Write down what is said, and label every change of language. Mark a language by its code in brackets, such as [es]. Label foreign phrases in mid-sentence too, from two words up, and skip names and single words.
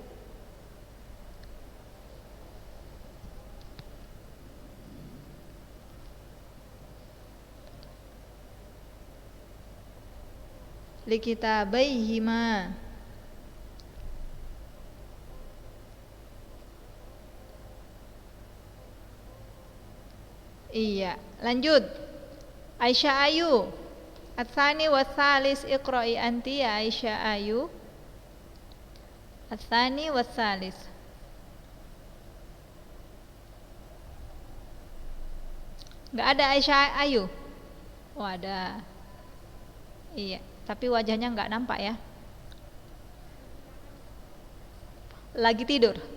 [ar] Likitabaihima. [id] Iya, lanjut. Aisyah Ayu. [ar] الثاني والثالث اقرئي أنت يا Aisyah Ayu. الثاني والثالث. [id] Enggak ada Aisyah Ayu? Oh, ada. Iya, tapi wajahnya enggak nampak ya. Lagi tidur.